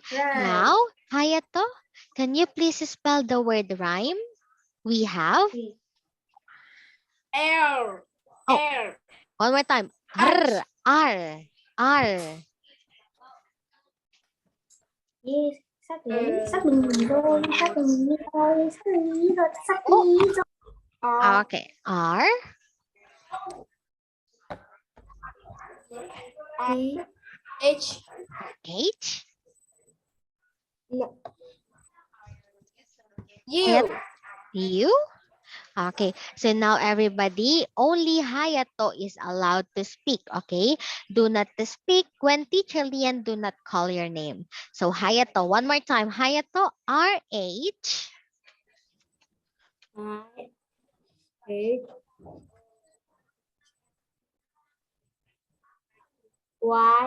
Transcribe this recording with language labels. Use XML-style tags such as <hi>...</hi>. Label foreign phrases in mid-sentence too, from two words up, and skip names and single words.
<en>Now, Hayato, can you please spell the word rhyme? We have. Air. Oh. Air. One more time. Arch. R. R. Yes.</en> <vi>Sắp đừng thôi, sắp đừng thôi, sắp</vi> <en>Oh.</en> <vi>đi rồi.</vi> <en>Okay. R. H. H. U. U. Okay, so now everybody, only Hayato is allowed to speak, okay? Do not speak when teacher Lian do not call your name. So Hayato, one more time. Hayato, R-H. Y.</en>